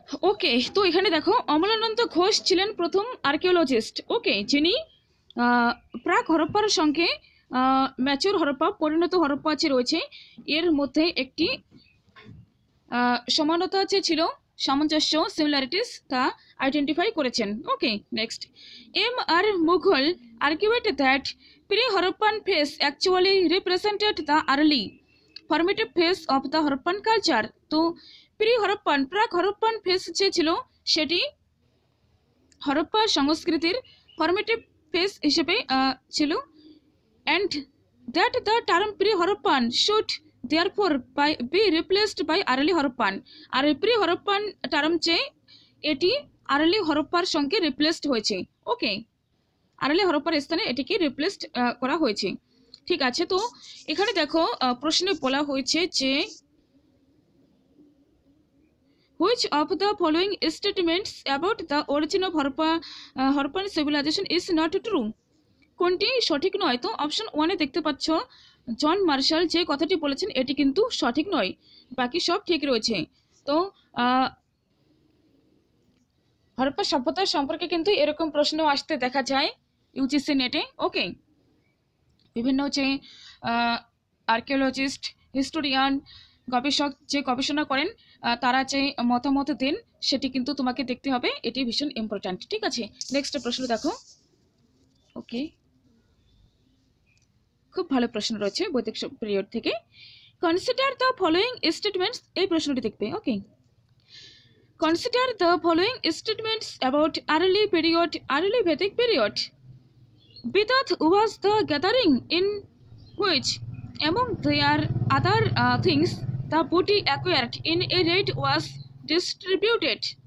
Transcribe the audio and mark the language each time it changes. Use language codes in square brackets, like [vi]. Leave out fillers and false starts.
[bn] ওকে, তো এখানে দেখো অমলানন্দ ঘোষ ছিলেন প্রথম আর্কিওলজিস্ট, ওকে, যিনি প্রাক হরপ্পার সঙ্গে ম্যাচুর হরপ্পা পরিণত হরপ্পা যে রয়েছে এর মধ্যে একটি সমানতা যে ছিল, সামঞ্জস্য সিমিলারিটিস তা আইডেন্টিফাই করেছেন। [en] Okay, next, M.R. Mughal argued that pre-Harappan phase actually represented the early formative phase of the Harappan culture. [bn] তো প্রি-হরপ্পান প্রাক হরপ্পান ফেজ যে ছিল সেটি হরপ্পা সংস্কৃতির ফরমেটিভ ফেজ হিসেবে ছিল, [en] and that the term pre-Harappan should therefore be replaced by early Harappan. [bn] আর pre-Harappan term যে এটি আর্লি হরপ্পার সঙ্গে রিপ্লেসড হয়েছে। ওকে, আর্লি হরপ্পার স্থানে এটিকে রিপ্লেসড করা হয়েছে, ঠিক আছে। তো এখানে দেখো প্রশ্নে বলা হয়েছে যে [en] which of the following statements about the origin of Harappan civilization is not true? [bn] কোনটি সঠিক নয়? তো অপশন 1-এ দেখতে পাচ্ছ জন মার্শাল যে কথাটি বলেছেন এটি কিন্তু সঠিক নয়, বাকি সব ঠিক রয়েছে। তো হরপ্পা সভ্যতার সম্পর্কে কিন্তু এরকম প্রশ্ন আসতে দেখা যায় ইউজিসি নেটে। ওকে, বিভিন্ন যে আর্কিওলজিস্ট, হিস্টোরিয়ান, গবেষক যে গবেষণা করেন তারা যে মতামত দেন সেটি কিন্তু তোমাকে দেখতে হবে, এটি ভীষণ ইম্পর্ট্যান্ট, ঠিক আছে। নেক্সট প্রশ্ন দেখো। ওকে, খুব ভালো প্রশ্ন রয়েছে বৈদিক পিরিয়ড থেকে। [en] consider the following statements, [bn] এই প্রশ্নটি দেখবে। ওকে, [en] Consider the following statements about early Vedic period. Bidat was the gathering in which, among their other things, the booty acquired in a raid was distributed.